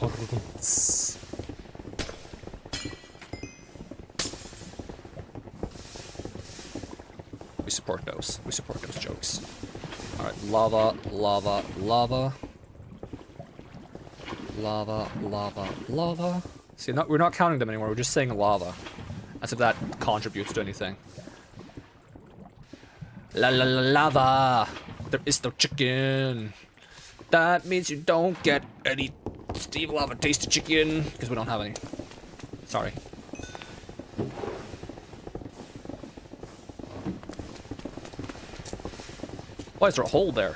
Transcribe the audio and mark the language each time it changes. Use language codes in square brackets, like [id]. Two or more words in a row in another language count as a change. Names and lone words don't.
[en] We support those. We support those jokes. Alright, lava, lava, lava. Lava, lava, lava. See, we're not counting them anymore, we're just saying lava. As if that contributes to anything. La la la lava! There is no chicken. That means you don't get any Steve Lava tasted chicken, because we don't have any. Sorry. Why is there a hole there?